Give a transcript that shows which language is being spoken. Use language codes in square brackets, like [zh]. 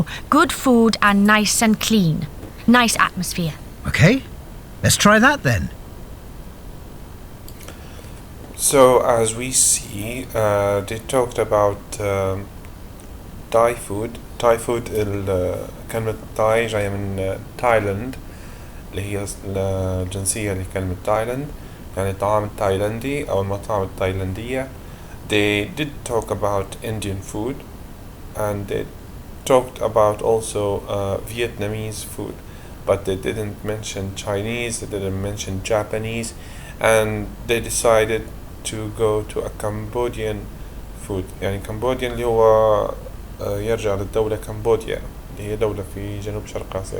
[en] Good food and nice and clean. Nice atmosphere. Okay, let's try that then. So as we see, they talked about Thai food. [ar] Thai food كلمة تاي جاية من تايلاند اللي هي الجنسية لكلمة تايلاند، يعني الطعام التايلندي أو المطاعم التايلندية. [en] They did talk about Indian food and they talked about also Vietnamese food, but they didn't mention Chinese, they didn't mention Japanese, and they decided to go to a Cambodian food. [ar] يعني Cambodian اللي هو يرجع للدولة كمبوديا اللي هي دولة في جنوب شرق آسيا.